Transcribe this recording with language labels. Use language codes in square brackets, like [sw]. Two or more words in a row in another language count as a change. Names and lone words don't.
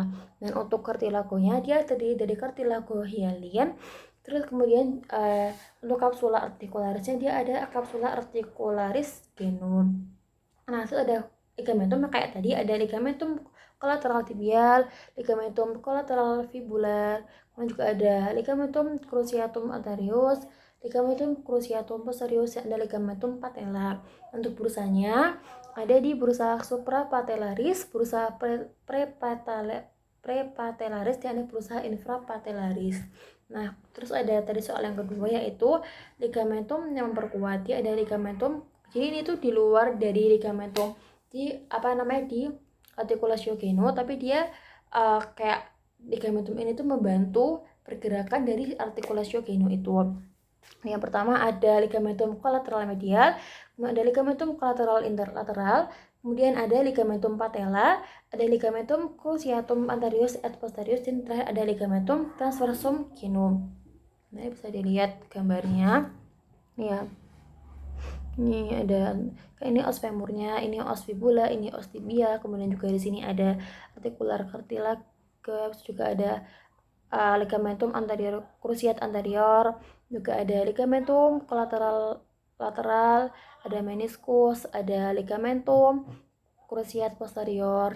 [id] Dan untuk cartilagonya, dia terdiri dari [la] cartilago hyaline. [id] Terus kemudian untuk kapsula artikularisnya dia ada [la] kapsula artikularis genum. [id] Nah, itu ada ligamentum kayak tadi, ada ligamentum kolateral tibial, ligamentum kolateral fibular, kemudian juga ada [la] ligamentum cruciatum anterius, ligamentum cruciatum posterius, [id] dan ada [la] ligamentum patella. [id] Untuk bursanya ada di [la] bursa suprapatellaris, bursa prepatellaris, [id] dan ada [la] bursa infrapatellaris. [id] Nah, terus ada tadi soal yang kedua, yaitu ligamentum yang memperkuat. Dia ada ligamentum, jadi ini tuh di luar dari ligamentum di [la] artikulasio genu, [id] tapi dia kayak ligamentum ini tuh membantu pergerakan dari [la] artikulasio genu [id] itu. Yang pertama ada ligamentum kolateral medial, kemudian ada ligamentum kolateral interlateral, kemudian ada [la] ligamentum patella, [id] ada [la] ligamentum cruciatum anterius et posterius, [id] dan terakhir ada [la] ligamentum transversum genum. [id] Nah, bisa dilihat gambarnya. Ya. Ini ada ini os femurnya, ini [la] os fibula, [id] ini [la] os tibia, [id] kemudian juga di sini ada [en] articular cartilage, [id] juga ada ligamentum anterior cruciate anterior, juga ada ligamentum kolateral lateral, ada meniscus, ada ligamentum cruciate posterior.